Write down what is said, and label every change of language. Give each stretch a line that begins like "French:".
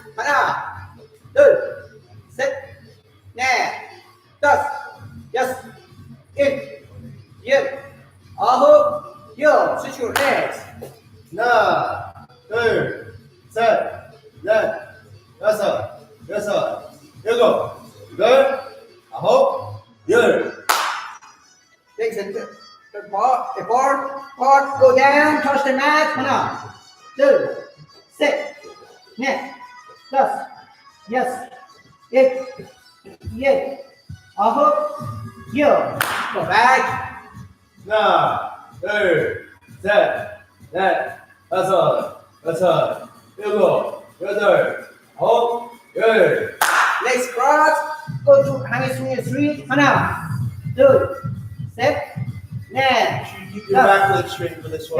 Korean: 하나, 둘, 셋, 넷, 다섯, 여섯, 일곱, 여덟, 아홉, 열.
English: Switch your legs.
Korean: 하나, 둘, 셋, 넷, 다섯, 여섯, 일곱, 여덟, 아홉, 열.
English: Legs and the bar, go down, touch the mat.
Korean: 하나, 둘, 셋, 넷, 다섯, 여섯, 일곱, 여덟, 아홉, 열.
English: Go back.
Korean: 하나, 둘, 셋, 넷, 다섯, 여섯, 일곱, 여덟, 아홉, 열.
English: Legs cross, go to hanging swing and three.
Korean: 하나, 둘, 셋, 넷,
English: Keep your back leg straight for this one.